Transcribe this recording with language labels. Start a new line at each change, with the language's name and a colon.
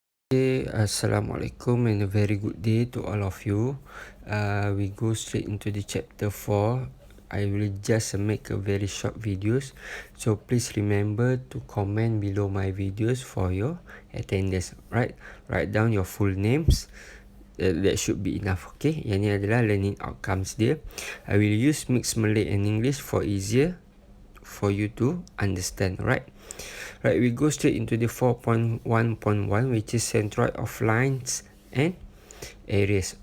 English: Okay, Assalamualaikum and a very good day to all of you. We go straight into the chapter 4. I will just make a very short videos. So please remember to comment below my videos for your attendance. Right? Write down your full names. That should be enough.
Malay: Okay, yang ni adalah learning outcomes dia.
English: I will use mixed Malay and English for easier for you to understand. Right? Right, we go straight into the 4.1.1, which is centroid of lines and areas.